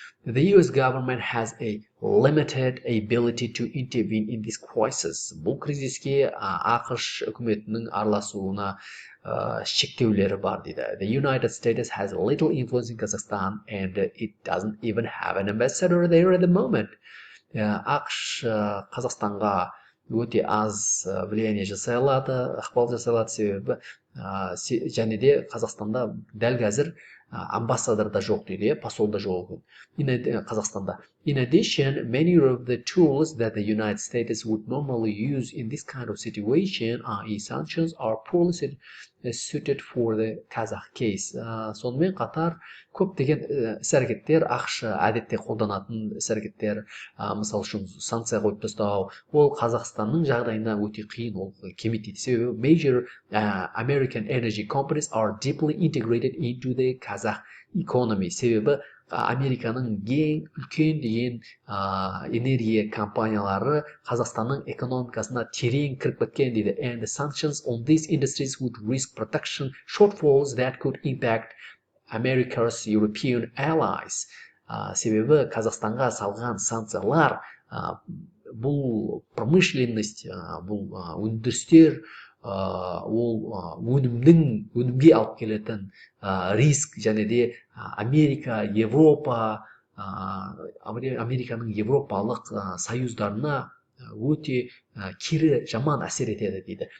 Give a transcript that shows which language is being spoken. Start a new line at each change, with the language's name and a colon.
English: The US government has a limited ability to intervene in this crisis.
Kazakh: Бұл кризиске ақш үкіметінің араласуына шектеулері бар дейді.
English: The United States has little influence in Kazakhstan and it doesn't even have an ambassador there at the moment.
Kazakh: ақш Қазақстанға өте аз влияние жасай алады, ықпал жасай алады, себебі және де Қазақстанда дәл қазір амбассадор да жоқ дейді, посол да жоқ екен Қазақстанда.
English: In addition, many of the tools that the United States would normally use in this kind of situation, i.e. sanctions, are poorly suited for the Kazakh case.
Kazakh: Сонымен қатар көптеген іс-әрекеттер, ақш әдетте қолданатын іс-әрекеттер, мысал үшін санкция қойып тастау, ол Қазақстанның жағдайына өте қиын, ол келмейді. Себебі
English: major American energy companies are deeply integrated into the Kazakh economy.
Kazakh: Себебі Американың ең үлкен деген энергия компаниялары Қазақстанның экономикасына терең кіріп кеткен дейді.
English: And the sanctions on these industries would risk production shortfalls that could impact America's European allies.
Kazakh: Себебі Қазақстанға салған санкциялар бұл промышленность, бұл өндірістер, ол өнімге алып келетін риск, және де Америка, Европа, Американың европалық союздарына өте кері жаман әсер етеді дейді.